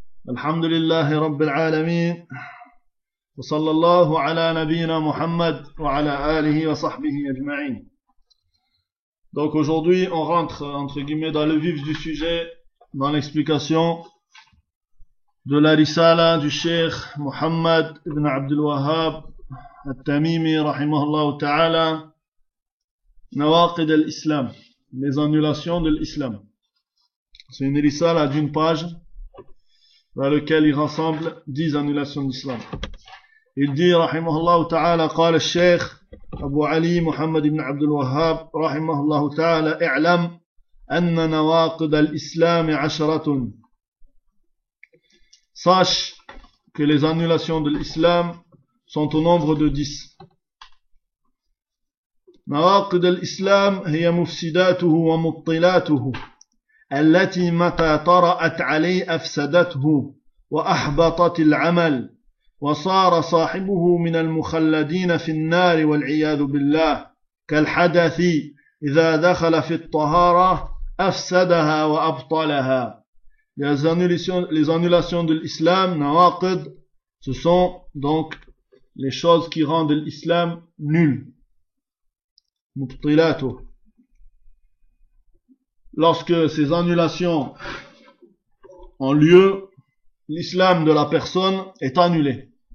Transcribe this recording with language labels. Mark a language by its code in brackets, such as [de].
[ar] الحمد لله رب العالمين، وصلى الله على نبينا محمد وعلى آله وصحبه أجمعين. [fr] Donc aujourd'hui on rentre entre guillemets dans le vif du sujet, dans l'explication de la risala du Cheikh Mohammed ibn Abdul Wahhab al-Tamimi rahimahullah ta'ala, Nawaqid al-Islam, les annulations de l'islam. C'est une risala d'une page dans laquelle il rassemble 10 annulations d'islam. Il dit [ar] rahimahullah ta'ala, قال الشيخ أبو علي محمد بن عبد الوهاب رحمه الله تعالى اعلم أن نواقض الإسلام عشرة. [fr] Sache que les annulations de l'islam sont au nombre de 10. [ar] نواقض الإسلام هي مفسداته ومطلاته التي متى طرأت عليه أفسدته وأحبطت العمل وصار صاحبه من المخلدين في النار والعياذ بالله كالحدث إذا دخل في الطهارة أفسدها وأبطلها. [fr] Les annulations de l'islam, nawaqid, ce sont donc les choses qui rendent l'islam nul. Mubtilato. Lorsque ces annulations ont lieu, l'islam de la personne est annulé.